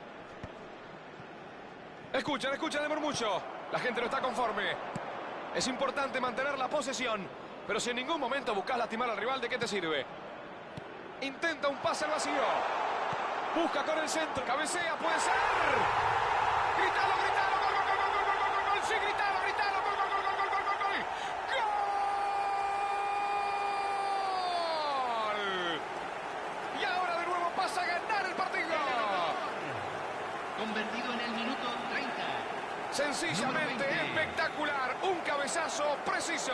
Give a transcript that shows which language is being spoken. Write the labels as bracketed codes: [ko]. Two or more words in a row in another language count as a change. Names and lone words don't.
[es] Escuchan el murmullo. La gente no está conforme. Es importante mantener la posesión, pero si en ningún momento buscas lastimar al rival, ¿de qué te sirve? Intenta un pase al vacío. Busca con el centro. Cabecea, puede ser. ¡Gritalo, gritalo! ¡Gol, gol, gol, gol, gol, gol, gol, gol! ¡Sí, gritalo, gritalo! ¡Gol, gol, gol, gol, gol, gol, gol, gol! ¡Gol! Y ahora de nuevo pasa a ganar el partido. Convertido en el minuto 30. Sencillamente espectacular. Un cabezazo preciso.